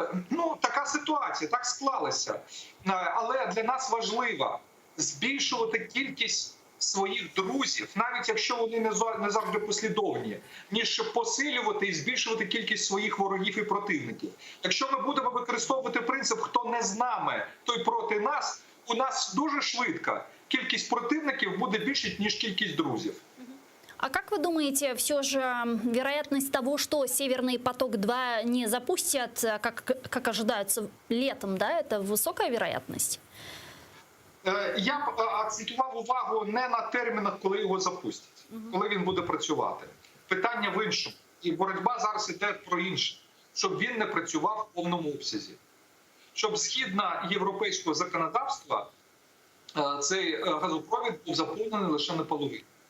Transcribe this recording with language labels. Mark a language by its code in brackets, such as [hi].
[uk] Ну, така ситуація, так склалася. Але для нас важливо збільшувати кількість своїх друзів, навіть якщо вони не завжди послідовні, ніж посилювати і збільшувати кількість своїх ворогів і противників. Якщо ми будемо використовувати принцип «хто не з нами, той проти нас», у нас дуже швидко кількість противників буде більше, ніж кількість друзів. [ru] А как вы думаете, все же вероятность того, что Северный поток-2 не запустят, как ожидается, летом, да, это высокая вероятность? [uk] Я б акцентував увагу не на термінах, коли його запустять, коли він буде працювати. Питання в іншому. І боротьба зараз йде про інше. Щоб він не працював в повному обсязі. Щоб згідно європейського законодавства цей газопровід був заповнений лише наполовину.